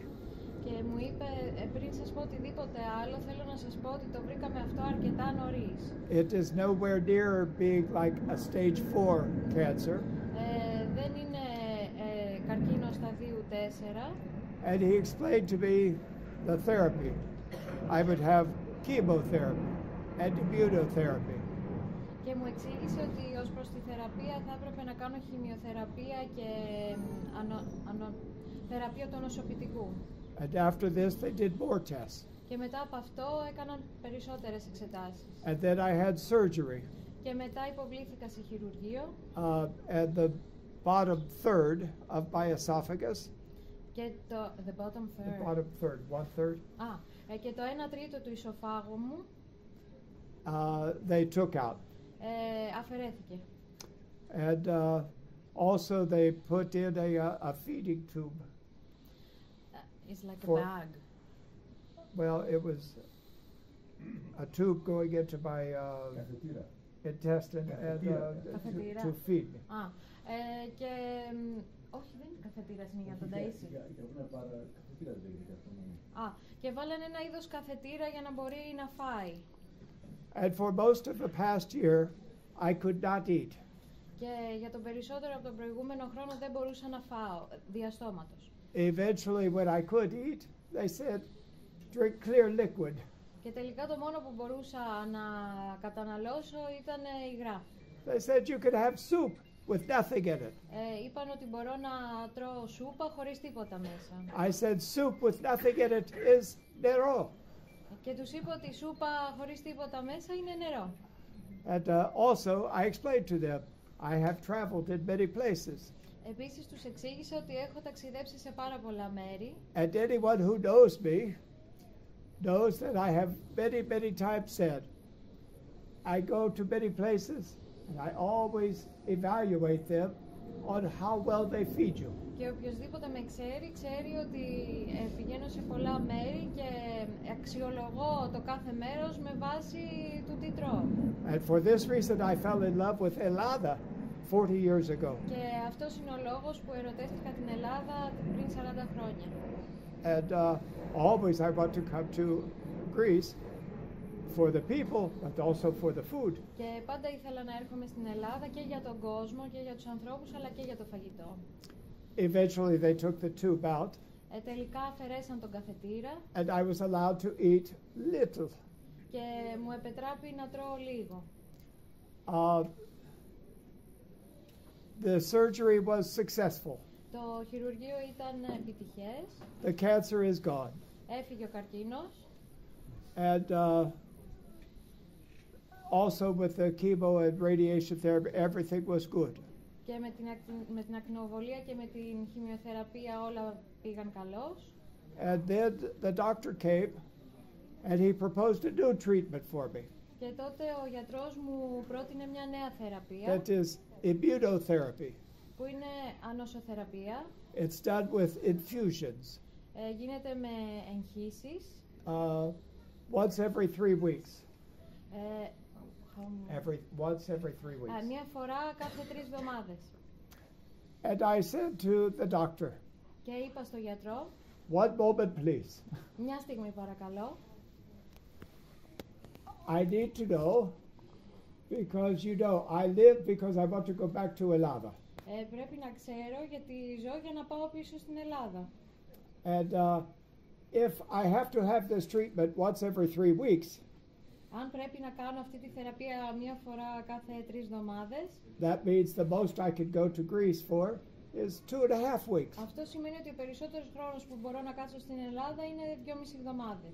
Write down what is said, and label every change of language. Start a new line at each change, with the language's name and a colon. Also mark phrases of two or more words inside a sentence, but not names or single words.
Greek: Και μου είπε, πριν σας πω οτιδήποτε άλλο, θέλω να σας πω ότι το βρήκαμε αυτό αρκετά νωρίς.
English: It is nowhere near being like a stage 4 cancer.
Greek: Δεν είναι καρκίνο σταδίου 4.
English: And he explained to me the therapy. I would have chemotherapy and immunotherapy.
Greek: Και μου εξήγησε ότι ως προς τη θεραπεία θα έπρεπε να κάνω χημειοθεραπεία και θεραπεία του νοσοποιητικού.
English: And after this they did more tests.
Greek: Και μετά από αυτό έκαναν περισσότερες εξετάσεις.
English: And then I had surgery.
Greek: Και μετά υποβλήθηκα σε χειρουργείο.
English: And the bottom third of my esophagus. Και the bottom third. The bottom third, 1/3.
Greek: Και το 1/3 του ισοφάγου μου.
English: They took out.
Greek: Αφαιρέθηκε.
English: And also they put in a feeding tube. It's like a bag. Well, it was a tube going into my intestine and to feed me.
Greek: Και Όχι, δεν είναι καθετήρας, είναι για τον ταΐσει. Και βάλανε ένα είδος καθετήρα για να μπορεί να φάει.
English: And for most of the past year, I could not eat.
Greek: Και για τον περισσότερο από τον προηγούμενο χρόνο δεν μπορούσα να φάω διαστόματος.
English: Eventually, when I could eat, they said, drink clear liquid.
Greek: Και τελικά το μόνο που μπορούσα να καταναλώσω ήταν υγρά.
English: They said you could have soup with nothing in it.
Greek: Είπαν ότι μπορώ να τρώω σούπα χωρίς τίποτα μέσα.
English: I said soup with nothing in it is νερό.
Greek: Και τους είπα ότι η σούπα χωρίς τίποτα μέσα είναι νερό.
English: And also, I explained to them, I have traveled in many places.
Greek: Επίσης τους εξήγησα ότι έχω ταξιδέψει σε πάρα πολλά μέρη.
English: And anyone who knows me knows that I have many times said, I go to many places and I always evaluate them on how well they feed you.
Greek: Και οποιοσδήποτε με ξέρει, ξέρει ότι πηγαίνω σε πολλά μέρη και αξιολογώ το κάθε μέρος με βάση του τι τρώω.
English: And for this reason I fell in love with Ελλάδα 40 years ago.
Greek: Και αυτός είναι ο λόγος που ερωτεύτηκα την Ελλάδα πριν 40 χρόνια.
English: And always I want to come to Greece for the people, but also for the food.
Greek: Και πάντα ήθελα να έρχομαι στην Ελλάδα και για τον κόσμο και για τους ανθρώπους, αλλά και για το φαγητό.
English: Eventually they took the tube out.
Greek: Τελικά αφαιρέσαν τον καθετήρα.
English: And I was allowed to eat little.
Greek: Και μου επετράπη να τρώω λίγο.
English: The surgery was successful.
Greek: Το χειρουργείο ήταν επιτυχές.
English: The cancer is gone.
Greek: Έφυγε ο καρκίνος.
English: And also with the chemo and radiation therapy, everything was good.
Greek: Και με την ακτινοβολία και με την χημειοθεραπεία όλα πήγαν καλώς.
English: And then the doctor came and he proposed a new treatment for me.
Greek: Και τότε ο γιατρός μου πρότεινε μια νέα θεραπεία.
English: That is immunotherapy.
Greek: Που είναι ανοσοθεραπεία.
English: It's done with infusions.
Greek: Γίνεται με εγχύσεις.
English: Once every 3 weeks. Once every 3 weeks.
Greek: Μία φορά κάθε 3 εβδομάδες.
English: And I said to the doctor,
Greek: και είπα στο γιατρό,
English: one moment please.
Greek: Μια στιγμή παρακαλώ.
English: I need to know because you know I live because I want to go back to Ελλάδα.
Greek: Πρέπει να ξέρω γιατί ζω για να πάω πίσω στην Ελλάδα.
English: And if I have to have this treatment once every 3 weeks,
Greek: αν πρέπει να κάνω αυτή τη θεραπεία μία φορά κάθε 3 εβδομάδες,
English: that means the most I could go to Greece for is 2.5 weeks.
Greek: Αυτό σημαίνει ότι ο περισσότερος χρόνος που μπορώ να κάτσω στην Ελλάδα είναι 2,5 εβδομάδες.